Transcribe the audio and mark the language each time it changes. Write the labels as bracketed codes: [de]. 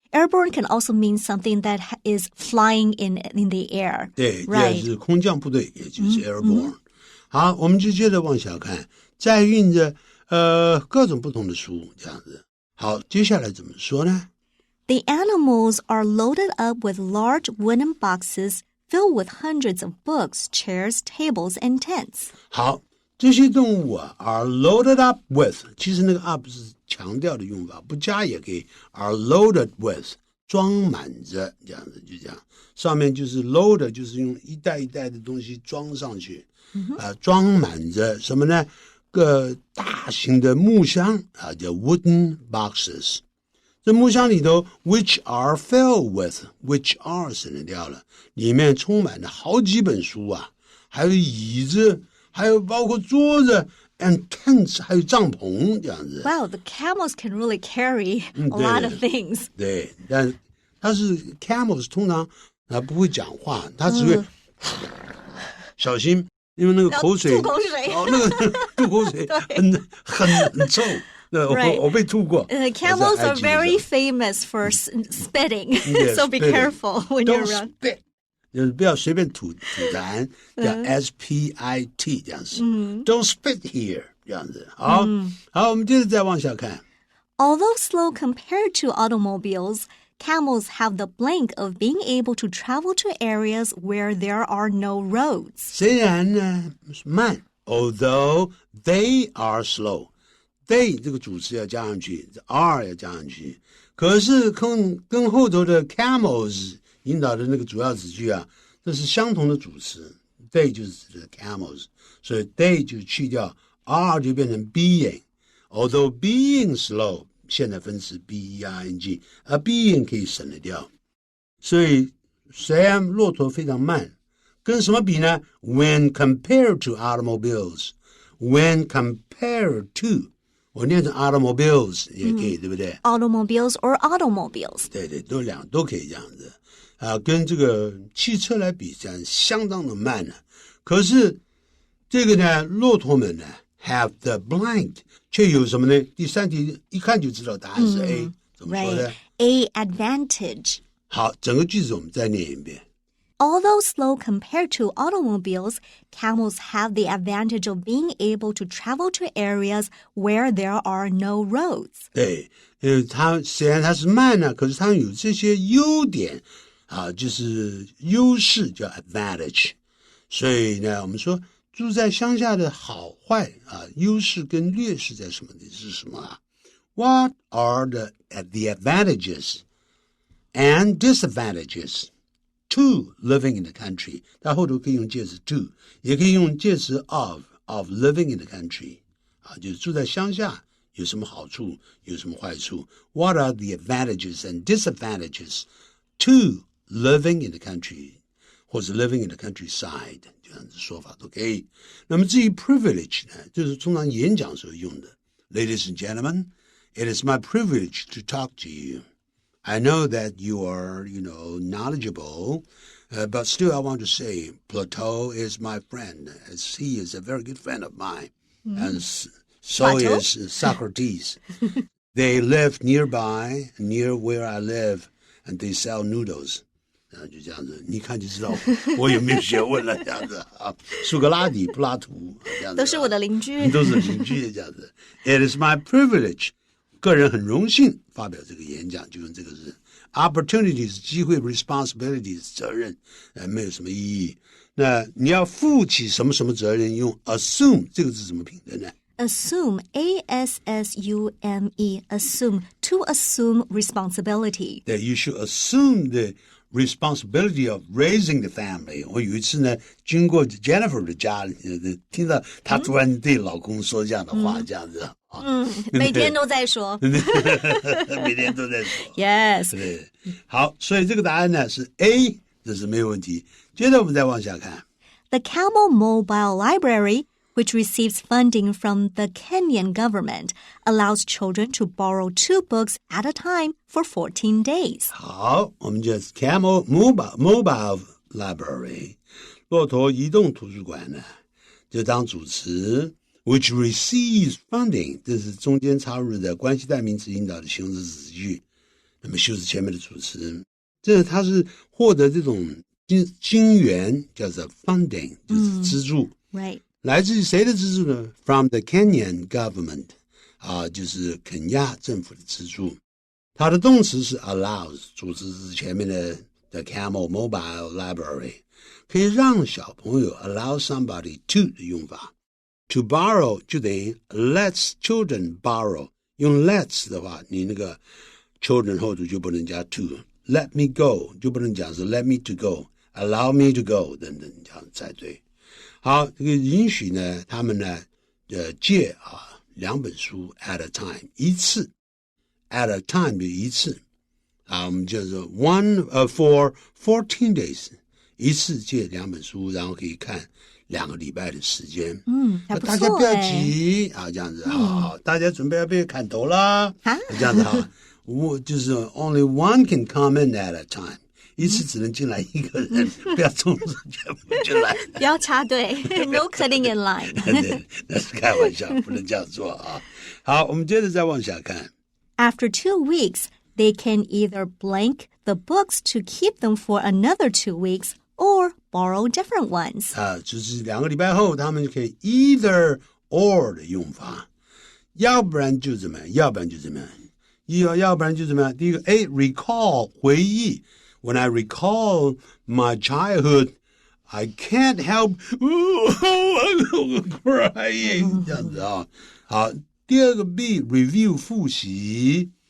[en] Airborne can also mean something that is flying in the air. [zh] 对， [en] right. [zh] 也是空降部队，也就是 airborne。好，我们就接着往下看，载运着各种不同的书，这样子。好，接下来怎么说呢？ [en] The animals are loaded up with large wooden boxes filled with hundreds of books, chairs, tables, and tents. [zh] 好，这些动物啊 [en] are loaded up with， [zh] 其实那个 up 是强调的用法，不加也可以 are loaded with， 装满着，这样子就这样。上面就是 load， 就是用一袋一袋的东西装上去，装满着什么呢？个大型的木箱啊，叫 wooden boxes。这木箱里头 which are filled with which are 省略掉了，里面充满了好几本书啊，还有椅子，还有包括桌子 and tents， 还有帐篷这样子。 [en] Wow, the camels can really carry a lot of things. [zh] 对，但它是 camels 通常不会讲话，它只会小心，因为那个口水吐口水那个吐口水很臭。我被吐过。 [en] Camels are very famous for spitting, so be careful when you're around. Spit. [zh] 就是不要随便吐痰，叫 S-P-I-T 这样子。 [en] Don't spit here [zh] 这样子。好，我们接着再往下看。 [en] Although slow compared to automobiles, camels have the blank of being able to travel to areas where there are no roads. [zh] 虽然呢慢 ， [en] although they are slow。 [zh] They 这个主词要加上去 ，are 要加上去，可是跟后头的 camels 引导的那个主要子句啊，这是相同的主词 ，they 就是指的 camels， 所以 they 就去掉 are 就变成 being。 Although being slow 现在分词 being， 而 being 可以省得掉，所以虽然骆驼非常慢，跟什么比呢 ？ [en] When compared to automobiles， [zh] when compared to。我念成 automobiles 也可以，对不对 [en] ？Automobiles or automobiles。 [zh] 对，都可以这样子啊，跟这个汽车来比，这样相当的慢了。可是这个呢，骆驼们呢 have the blank， 却有什么呢？第三题一看就知道答案是 A，怎么说呢？A advantage。好，整个句子我们再念一遍。 [en] Although slow compared to automobiles, camels have the advantage of being able to travel to areas where there are no roads. [zh] 对，它虽然它是慢呢，可是它有这些优点啊，就是优势叫 advantage。所以呢，我们说住在乡下的好坏啊，优势跟劣势在什么地是什么啊 ？ [en] What are the advantages and disadvantages?To living in the country， [zh] 它后头可以用介词 [en] to， [zh] 也可以用介词 [en] of living in the country， [zh] 啊，就是住在乡下有什么好处，有什么坏处 [en] ？What are the advantages and disadvantages to living in the country， 或者 living in the countryside， 这样子说法都可以。 [zh] 那么至于 privilege 呢，就是通常演讲时候用的。 [en] Ladies and gentlemen, it is my privilege to talk to you.I know that you are, knowledgeable, but still I want to say Plato is my friend, as he is a very good friend of mine, and so Plato? is Socrates. They live nearby, near where I live, and they sell noodles. [zh] 就这样子，你看就知道我有没有学问了，这样子啊。苏格拉底、柏拉图，这样子都是我的邻居，都是邻居，这样子。 [en] It is my privilege. [zh] 个人很荣幸发表这个演讲，就用这个字。Opportunities 机会 ，responsibilities 责任，没有什么意义。那你要负起什么什么责任，用 assume 这个字怎么拼的呢 [en] ？Assume, A-S-S-U-M-E, assume, to assume responsibility. That you should assume the responsibility of raising the family. [zh] 我有一次呢，经过 Jennifer 的家里，听到她突然对老公说这样的话，这样子。每天都在说。每天都在说。 [en] Yes. [zh] 对，好，所以这个答案呢是 A， 这是没有问题。接着我们再往下看。 [en] The Camel Mobile Library which receives funding from the Kenyan government, allows children to borrow 2 books at a time for 14 days. [zh] 好，我们就是 Camel Mobile Library 骆驼移动图书馆呢，就当主词 which receives funding， 这是中间插入的关系代名词引导的形容词子句，那么修饰前面的主词，这它是获得这种金源叫做 funding， 就是资助。 [en] Right. [zh] 来自于谁的资助呢？ From the Kenyan government， 就是肯亚政府的资助。它的动词是 allows， 主词是前面的 the Camel Mobile Library， 可以让小朋友 allow somebody to 的用法。 To borrow 就等于 lets children borrow， 用 lets 的话，你那个 children 后头就不能加 to。 [en] Let me go [zh] 就不能讲是 [en] let me to go， allow me to go [zh] 等等，这样才对。好，这个允许呢，他们呢，借2本书 at a time， 一次 at a time 就一次我们叫做 for 14 days， 一次借2本书，然后可以看2个礼拜的时间。还不错，大家不要急这样子好，大家准备要被砍头啦这样子我就是 [en] only one can come in at a time， [zh] 一次只能进来1个人，不要冲着全部进来，不要插队， [en] no cutting in line [zh] 对，那是开玩笑，不能这样做好，我们接着再往下看。 [en] After 2 weeks, they can either blank the books to keep them for another 2 weeks or borrow different ones. [zh] 就是2个礼拜后，他们可以 either or 的用法，要不然就怎么样，要不然就怎么样。要不然就怎么样？第一个 A recall 回忆 [en] When I recall my childhood, I can't help crying [zh] 这样子好，第二个 B review 复习，